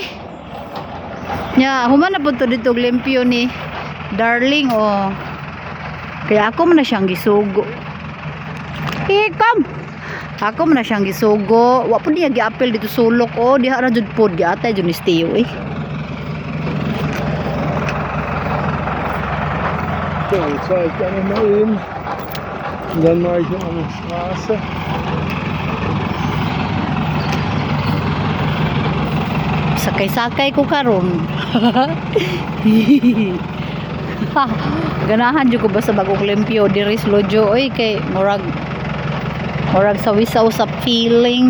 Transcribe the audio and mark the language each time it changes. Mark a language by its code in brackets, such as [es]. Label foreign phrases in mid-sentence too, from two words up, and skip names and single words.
[ceb] Ya, human na pud to dito limpyo ni Darling oh. Kaya ako man na siyang gisugo. Come. Ako man na siyang gisugo. Wa pud niya giapil dito sulok oh, diha ra jud pod giatay jud ni Steo eh. [de] So, jetzt fahre ich da nochmal hin. Und dann mache ich noch eine Straße. [ceb] Sakay-sakay ko karon. Ganahan jud ko ba sa bagong limpyo diri sa Lojo oy kay murag sawi-saw sa feeling.